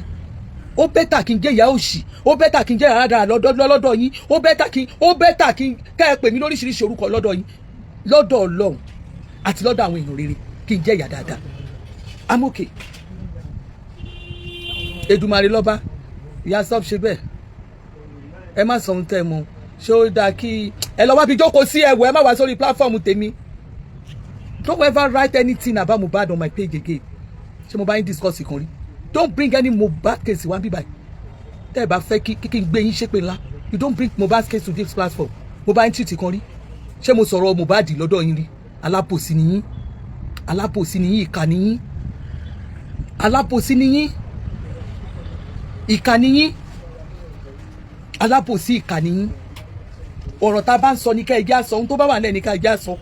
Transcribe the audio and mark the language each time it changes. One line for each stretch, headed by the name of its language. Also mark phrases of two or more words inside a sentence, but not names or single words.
Yoruba: Ó bẹ́tà kí n jẹ́ ìyá òṣì ó bẹ́tà kí n jẹ́ àràdà lọ́dọ̀ yín ó bẹ́tà kí n kẹ́ ẹ pè mí lóríṣiríṣi orúkọ lọ́dọ̀ yín lọ́dọ̀ Ọlọ́run àti lọ́dọ̀ àwọn èèyàn rere kí n jẹ́ ìyá dáadáa.
English: I'm okay.
Yoruba: Èdùmàrè lọ́ba ìyá stop ṣe bẹ́ẹ̀ ẹ má sọ ohun tẹ́ ẹ mọ̀ ṣé ó dáa kí ẹ lọ wá bí jókòó sí ẹ̀wọ̀ ẹ má wá sórí platform tèmi.
English: Don't ever write anything about Mohbad on my page again.
Yoruba: Ṣé mo bá yín discuss ìkan rí?
English: Don't bring any Mohbad case
Yoruba: wá bí báyìí. Tẹ́ ẹ bá fẹ́ kí n gbé yín ṣépè ńlá.
English: You don't bring Mohbad case to this platform.
Yoruba: Mo bá yín treat ìkan rí. Ṣé mo sọ̀rọ̀ Mohbad lọ́dọ̀ yín rí? Alábòsí ni yín. Alábòsí ni yín, ìkà ni yín. Alábòsí ni yín. Ìkà ni yín. Alábòsí ìkà ni yín. Ọ̀rọ̀ tá a bá ń sọ ní ká ẹ jẹ́ á sọ, ohun tó bá wà nílẹ̀ ní ká ẹ jẹ́ á sọ.